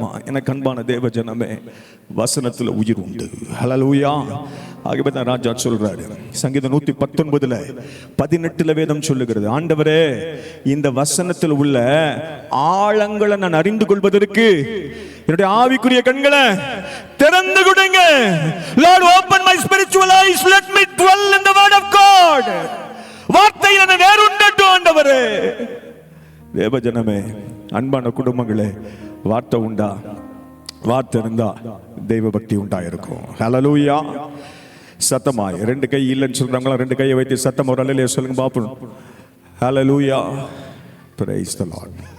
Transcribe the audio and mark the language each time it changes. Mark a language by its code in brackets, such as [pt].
[ta] எனக்கு அன்பான தேவ ஜனமே, வசனத்துல உயிர் உண்டு. ஹல்லேலூயா. ஆகவே தான் ராஜா சொல்றாரு, சங்கீதம் 119 18 வேதம் சொல்லுகிறது, ஆண்டவரே இந்த வசனத்தில் உள்ள ஆழங்களை நான் அறிந்து கொள்வதற்கு என்னுடைய ஆவிக்குரிய கண்களை திறந்து கொடுங்க. [en] Lord, open my spiritual eyes, let me dwell in the word of God. [ta] வார்த்தையில நான் வேறுண்டட்டும் ஆண்டவரே. தேவ ஜனமே, அன்பான குடும்பங்களே, வார்த்தை உண்டா? வார்த்தை இருந்தா தெய்வ பக்தி உண்டாயிருக்கும். ஹல்லேலூயா. சத்தமாய் 2 கை இல்லைன்னு சொல்றாங்களா? 2 கையை வைத்து சத்தம் ஒரு அல்லேலூயா சொல்லுங்க பாப்போம். ஹல்லேலூயா. [en] Praise the Lord.